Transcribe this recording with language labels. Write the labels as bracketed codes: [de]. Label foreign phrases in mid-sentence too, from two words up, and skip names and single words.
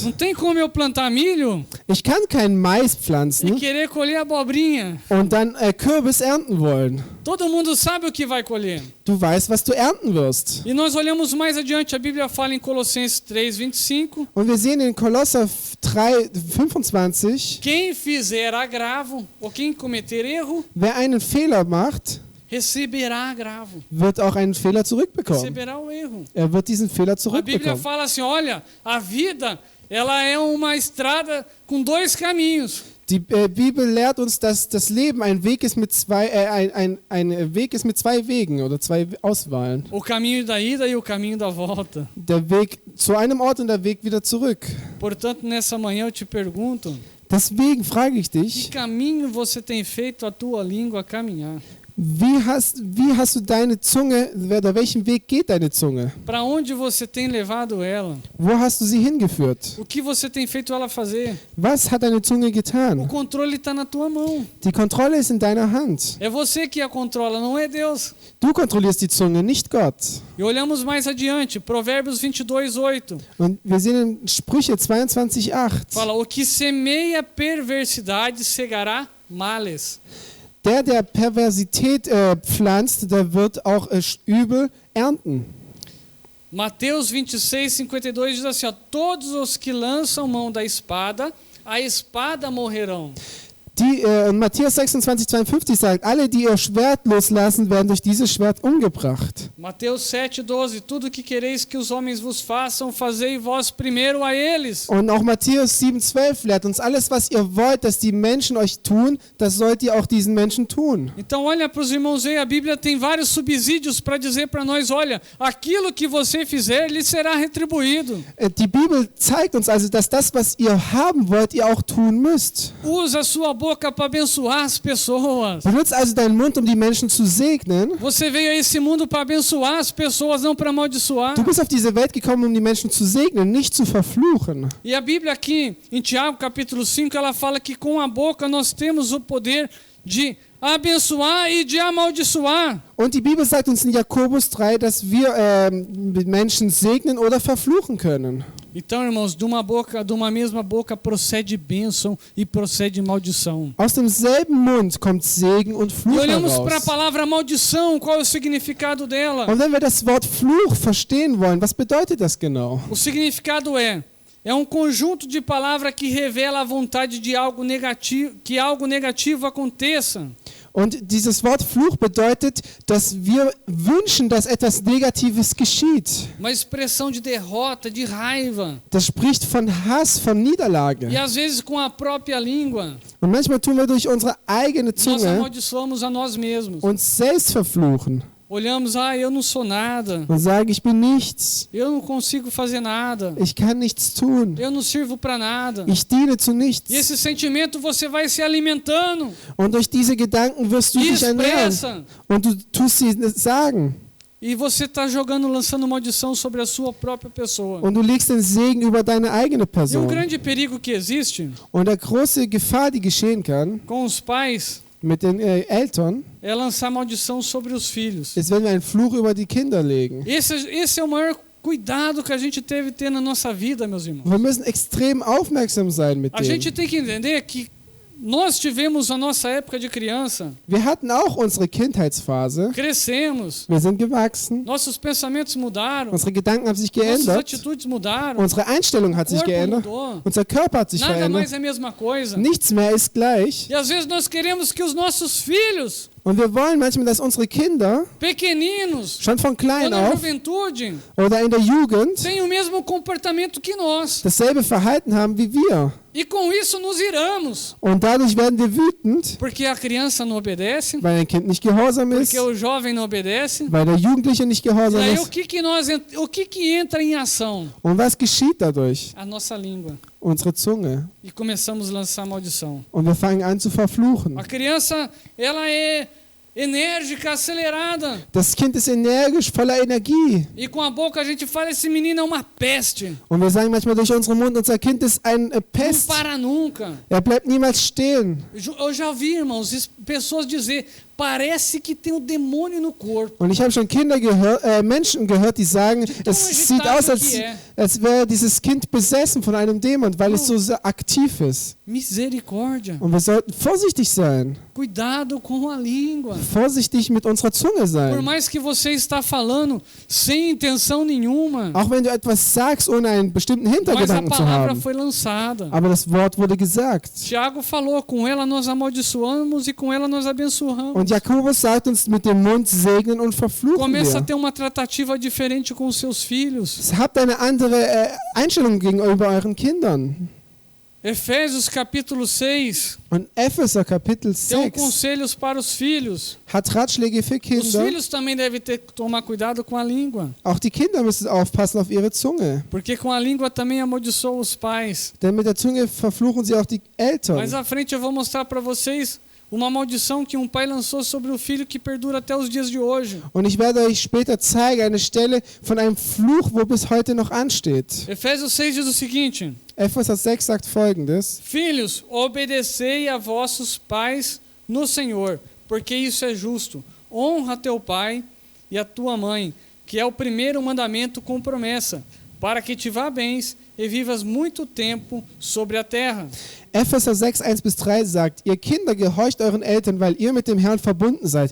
[pt] Não tem como eu plantar milho [de] Ich kann keinen Mais [pt] e [de] pflanzen [pt] querer colher abobrinha. [de] und dann Kürbis ernten wollen. [pt] Todo mundo sabe o que vai colher. [de] Du weißt, was du ernten wirst. [pt] E nós olhamos mais adiante, a Bíblia fala em Colossenses 3:25, [de] Und wir sehen in Kolosser 3, 25, [pt] quem fizer agravo ou quem cometer erro, [de] wer einen Fehler macht, [pt] receberá agravo, [de] wird auch einen Fehler zurückbekommen. [pt] receberá o erro. [de] Er wird diesen Fehler [pt] A Bíblia [de] zurückbekommen. [pt] fala assim, olha, a vida, ela é uma estrada com dois caminhos. [de] Die Bibel lehrt uns, dass das Leben ein Weg ist mit ein Weg ist mit zwei Wegen oder zwei Auswahlen. [pt] O caminho da ida e o caminho da volta. [de] Der Weg zu einem Ort und der Weg wieder zurück. [pt] Portanto, nessa manhã eu te pergunto, [de] Deswegen frage ich [pt] que [de] dich, [pt] caminho você tem feito a tua língua caminhar? [de] wie hast du deine Zunge, oder welchen Weg geht deine Zunge? [pt] Para onde você tem levado ela? [de] Wo hast du sie hingeführt? [pt] O que você tem feito ela fazer? [de] Was hat deine Zunge [pt] O [de] getan? [pt] controle está na tua mão. [de] Die Kontrolle ist in deiner Hand. [pt] É você que a controla, não é Deus. [de] Du kontrollierst die Zunge, nicht Gott. [pt] E olhamos mais adiante, Provérbios 22:8. [de] Und wir sehen in Sprüche 22,8. [pt] Fala, o que semeia perversidade cegará males. [de] Der Perversität pflanzt, der wird auch Übel ernten. [pt] Mateus 26:52 diz assim, ó, todos os que lançam mão da espada, a espada morrerão. [de] Matthäus 26,52 sagt, alle, die ihr Schwert loslassen, werden durch dieses Schwert umgebracht. [pt] Mateus 7:12, tudo que quereis que os homens vos façam, fazei vós primeiro a eles. [de] Und auch Matthäus 7,12 lehrt uns, alles, was ihr wollt, dass die Menschen euch tun, das sollt ihr auch diesen Menschen tun. [pt] Então olha para os irmãos aí, a Bíblia tem vários subsídios para dizer para nós, olha, aquilo que você fizer, lhe será retribuído. [de] Die Bibel zeigt uns also, dass das, was ihr haben wollt, ihr auch tun müsst. [pt] Usa a sua boca para abençoar as pessoas. [de] Benutzt also deinen Mund, um die Menschen zu segnen. [pt] Você veio a esse mundo para abençoar as pessoas, não para amaldiçoar. [de] Du bist auf diese Welt gekommen, um die Menschen zu segnen, nicht zu verfluchen. [pt] E a Bíblia aqui, em Tiago capítulo 5, ela fala que com a boca nós temos o poder de abençoar e de amaldiçoar. [de] Und die Bibel sagt uns in Jakobus 3, dass wir Menschen segnen oder verfluchen können. [pt] Então, irmãos, de uma mesma boca procede bênção e procede maldição. [de] Aus demselben Mund kommt Segen und [pt] E [de] Fluch [pt] olhamos para a [de] heraus. [pt] palavra maldição, qual é o significado dela? [de] Und wenn wir das Wort Fluch verstehen wollen, was bedeutet das genau? [pt] O significado é um conjunto de palavras que revela a vontade de algo negativo, que algo negativo aconteça. [de] Und dieses Wort Fluch bedeutet, dass wir wünschen, dass etwas Negatives geschieht. [pt] Uma expressão de derrota, de raiva. [de] Das spricht von Hass, von Niederlage. [pt] E às vezes com a própria língua, [de] Und manchmal tun wir durch unsere eigene [pt] nós [de] Zunge [pt] amaldiçoamos a nós mesmos. [de] uns selbst verfluchen [pt] Olhamos, eu não sou nada, [de] und sagen, ich bin nichts, [pt] eu não consigo fazer nada, [de] ich kann nichts tun, [pt] eu não sirvo para nada. [de] ich diene zu [pt] E [de] nichts. [pt] esse sentimento você vai se alimentando [de] Und durch diese Gedanken wirst du [pt] e [de] dich ernähren [pt] expressa. [de] und du tust sie sagen. [pt] E você está lançando maldição sobre a sua própria pessoa. [de] Und du legst den Segen über deine eigene [pt] E [de] Person. [pt] grande perigo que existe [de] Und der große Gefahr, die geschehen kann [pt] com os pais [de] mit den Eltern, [pt] é lançar maldição sobre os filhos. [de] ist, wenn wir einen Fluch über die Kinder legen. [pt] Esse é o maior cuidado que a gente deve ter na nossa vida, meus irmãos. [de] Wir müssen extrem aufmerksam sein mit [pt] A gente [de] dem. [pt] tem que entender que nós tivemos a nossa época de criança, [de] Wir hatten auch unsere Kindheitsphase. [pt] crescemos, [de] Wir sind gewachsen. [pt] nossos pensamentos mudaram, [de] Unsere Gedanken haben sich [pt] nossas [de] geändert. [pt] atitudes mudaram, [de] Unsere Einstellung hat [pt] o [de] sich [pt] corpo [de] geändert. [pt] mudou, [de] Unser Körper hat sich [pt] nada [de] verändert. [pt] mais é a mesma coisa. [de] Nichts mehr ist gleich. [pt] E às vezes nós queremos que os nossos filhos, [de] Und wir wollen manchmal, dass unsere Kinder [pt] pequeninos, [de] schon von [pt] ou [de] klein [pt] na [de] auf [pt] juventude, [de] oder in der Jugend [pt] tenham o mesmo comportamento que nós. [de] dasselbe Verhalten haben wie wir. [pt] E com isso nos iramos, [de] Und dadurch werden wir wütend, [pt] porque a criança não obedece, [de] weil ein Kind nicht gehorsam ist, [pt] porque o jovem não obedece. [de] weil der Jugendliche nicht [pt] E [de] gehorsam [pt] aí [de] ist. [pt] o que entra em ação? [de] Und was geschieht dadurch? [pt] A nossa língua. [de] Unsere Zunge. [pt] E começamos a lançar maldição. [de] Und wir fangen an zu verfluchen. [pt] A criança, ela é enérgica, acelerada. [de] Das Kind ist energisch, voller Energie. [pt] E com a boca a gente fala, esse menino é uma peste. [de] Und wir sagen manchmal durch unseren Mund, unser Kind ist ein [pt] Não [de] Pest. [pt] para nunca. [de] Er bleibt niemals stehen. [pt] Eu já ouvi, irmãos, pessoas dizer, parece que tem um demônio no corpo. [de] Und ich habe schon Menschen gehört, die sagen, es sieht aus, als wäre dieses Kind besessen von einem Dämon, weil es so sehr aktiv ist. [pt] Misericórdia. [de] Und wir sollten vorsichtig sein. [pt] Cuidado com a língua. [de] Vorsichtig mit unserer Zunge [pt] Por [de] sein. [pt] mais que você está falando sem intenção nenhuma, [de] Auch wenn du etwas sagst, ohne einen bestimmten [pt] mas a [de] Hintergedanken zu [pt] palavra [de] haben. [pt] foi lançada. [de] Aber das Wort wurde gesagt. [pt] Tiago falou, com ela nós amaldiçoamos e com ela nós abençoamos. [de] Und Jakobus sagt uns, mit dem Mund segnen und verfluchen [pt] Começa a [de] wir. [pt] ter uma tratativa diferente com os seus filhos. [de] Habt eine andere Einstellung gegenüber euren Kindern. [pt] Efésios capítulo 6 [de] Und Epheser Kapitel [pt] tem [de] 6 [pt] conselhos para os filhos. [de] hat Ratschläge für [pt] Os [de] Kinder. [pt] filhos também devem tomar cuidado com a língua, [de] Auch die Kinder müssen aufpassen auf ihre Zunge. [pt] porque com a língua também amaldiçoam os pais. [de] Denn mit der Zunge verfluchen sie auch die Eltern. [pt] Mais à frente eu vou mostrar para vocês uma maldição que um pai lançou sobre o filho que perdura até os dias de hoje. [de] Und ich werde euch später zeigen, eine Stelle von einem Fluch, wo bis heute noch ansteht. [pt] Efésios 6 diz o seguinte: [de] Epheser 6 sagt folgendes. [pt] Filhos, obedecei a vossos pais no Senhor, porque isso é justo. Honra teu pai e a tua mãe, que é o primeiro mandamento com promessa, para que te vá bens e vivas muito tempo sobre a terra. [de] Epheser 6, 1-3 sagt, ihr Kinder, gehorcht euren Eltern, weil ihr mit dem Herrn verbunden seid.